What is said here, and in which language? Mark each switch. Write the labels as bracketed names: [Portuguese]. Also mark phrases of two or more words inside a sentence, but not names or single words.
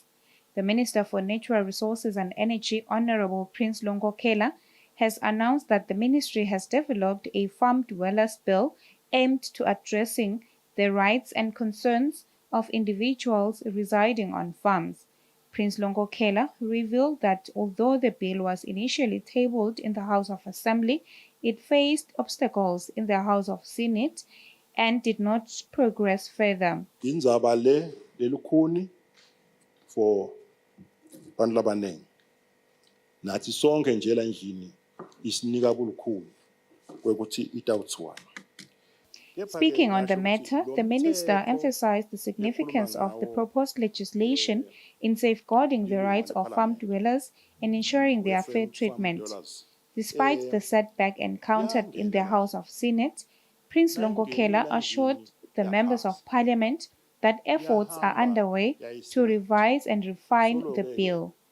[English] The Minister for Natural Resources and Energy, Honorable Prince Lonkokela, has announced that the ministry has developed a farm dwellers bill aimed to addressing the rights and concerns of individuals residing on farms. Prince Lonkokela revealed that although the bill was initially tabled in the House of Assembly, it faced obstacles in the House of Senate and did not progress further. [Swati] Tindzaba lelukhuni for bantu labanengi. Nathi sonke nje la endlini isinika kulukhuni kwekuthi itawuthiwana. [English] Speaking on the matter, the minister emphasized the significance of the proposed legislation in safeguarding the rights of farm dwellers and ensuring their fair treatment. Despite the setback encountered in the House of Senate, Prince Lonkokela assured the members of parliament that efforts are underway to revise and refine the bill.